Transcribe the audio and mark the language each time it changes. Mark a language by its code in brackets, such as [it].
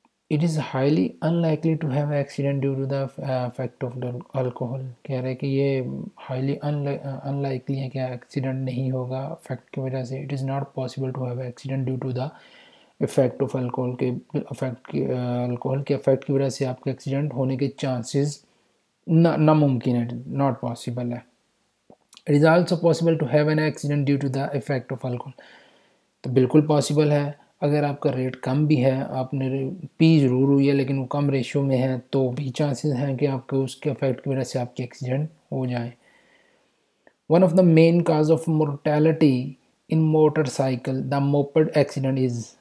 [en] It is highly unlikely to have accident due to the effect of the alcohol. [ur] کہہ رہے کہ یہ [en] highly unlikely [ur] ہے کہ ایکسیڈنٹ نہیں ہوگا افیکٹ کی وجہ سے. [en] It is not possible to have accident due to the effect of alcohol [ur] کے الکوہول کے افیکٹ کی وجہ سے آپ کے ایکسیڈنٹ ہونے کے چانسز ناممکن ہے، [en] not possible [ur] ہے. [en] It is also possible to have an accident due to the effect of alcohol. [ur] تو بالکل پاسبل ہے اگر آپ کا ریٹ کم بھی ہے، آپ نے پی ضرور ہوئی ہے لیکن وہ کم ریشو میں ہے تو بھی چانسز ہیں کہ آپ کو اس کے افیکٹ کی وجہ سے آپ کے ایکسیڈنٹ ہو جائیں. [en] One of the main cause of mortality in motorcycle the moped accident is.